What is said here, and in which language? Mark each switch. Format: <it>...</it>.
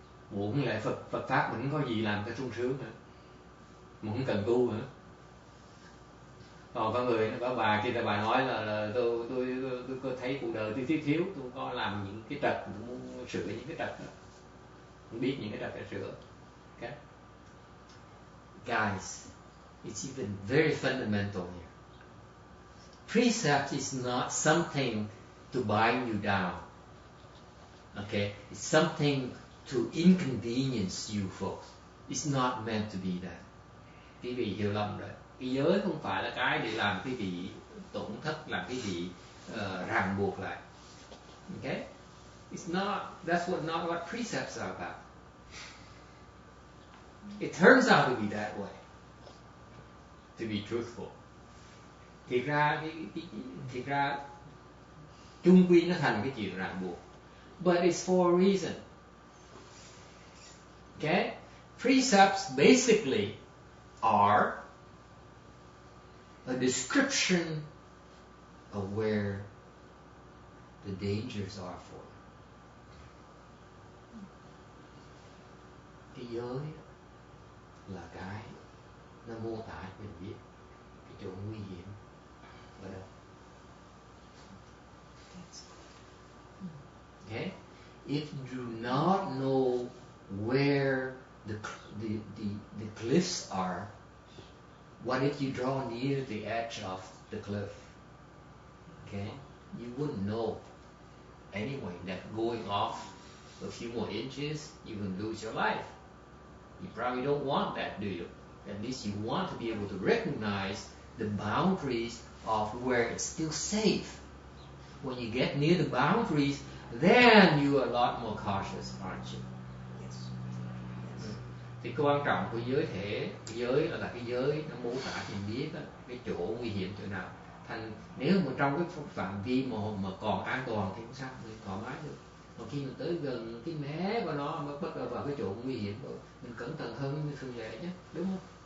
<vi>Muốn lại Phật pháp mình không có gì làm ta sung sướng nữa, mà không cần tu nữa. Còn có người có bà kia là bà nói là tôi có thấy cuộc đời tôi thiếu, tôi có làm những cái trật, tôi muốn sửa những cái trật đó, không biết những cái trật để sửa.</vi> <en>Okay? Guys, it's even very fundamental here. Precept is not something to bind you down. Okay, it's something to inconvenience you folks. It's not meant to be that.</en> <vi>Quý vị hiểu lầm rồi. Cái giới không phải là cái để làm quý vị tổn thất, làm quý vị ràng buộc lại. Okay?</vi> <en>That's not what precepts are about. It turns out to be that way. To be truthful.</en> <vi>Thiệt ra chung quy nó thành cái chuyện ràng buộc.</vi> <en>But it's for a reason. Okay? Precepts basically are a description of where the dangers are for you.</en> <vi>Cái giới là cái nó mô tả cho mình biết cái chỗ nguy hiểm ở đâu.</vi> <en>Okay? If you do not know where the cliffs are, what if you draw near the edge of the cliff? Okay? You wouldn't know anyway that going off a few more inches, you will lose your life. You probably don't want that, do you? At least you want to be able to recognize the boundaries of where it's still safe. When you get near the boundaries, then you are a lot more cautious, aren't you? Yes.</en> <vi>Thì cái quan trọng của giới thể, giới là cái giới nó mô tả cho mình biết đó, cái chỗ nguy hiểm chỗ nào. Thành nếu mà trong cái phạm vi mà còn an toàn thì không sao, mình thoải mái được. Còn khi mình tới gần cái mé của nó mới bắt đầu vào cái chỗ nguy hiểm rồi, mình cẩn thận hơn mình thường lệ chứ, đúng không?</vi>